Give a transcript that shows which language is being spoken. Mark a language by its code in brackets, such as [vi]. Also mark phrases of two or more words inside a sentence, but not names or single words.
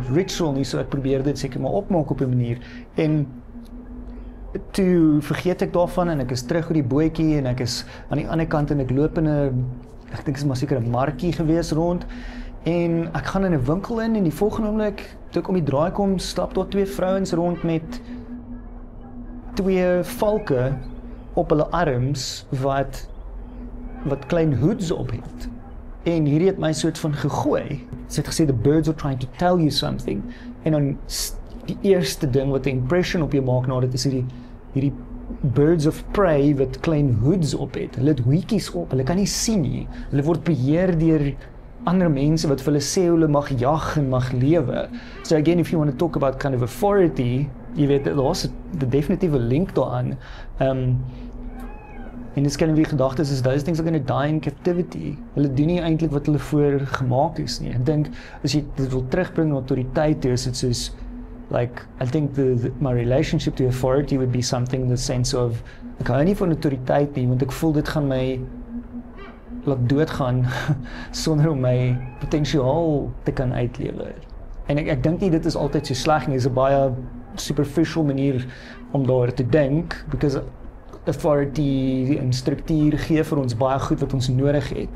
[af] ritual nie, so ek probeer dit seker maar opmaak op 'n manier en toe vergeet ek daarvan en ek is terug op die bootjie en ek is aan die ander kant en ek loop in ek dink is maar seker 'n markie gewees rond en ek gaan in 'n winkel in en die volgende oomblik toe ek om die draai kom, stap daar 2 vrouens rond met 2 valke op hulle arms wat klein hoods op het. En hierdie het my soort van gegooi. Sy het gesê [en] the birds are trying to tell you something. [af] En dan die eerste ding wat 'n impression op jou maak na dit is hierdie [en] birds of prey [af] wat klein hoods op het. Hulle het hoedjies op, hulle kan nie sien nie. Hulle word beheer deur ander mense wat vir hulle sê hulle mag jag en mag lewe. [en] So again, if you want to talk about kind of authority, [af] jy weet, daar's 'n definitiewe link daaraan. En dis kan wie gedagtes is [en] those things are going to die in captivity. [af] Hulle doen nie eintlik wat hulle voor gemaak is nie. Ek dink as jy dit wil terugbring na autoriteit, is dit soos [en] like I think my relationship to authority would be something in the sense of [af] ek hou nie van autoriteit nie, want ek voel dit gaan my laat doodgaan sonder om my potensiaal te kan uitlewer. En ek dink nie dit is altyd so sleg nie, dis 'n baie superficial manier om daar te dink, [en] because authority [af] en struktuur gee vir ons baie goed wat ons nodig het.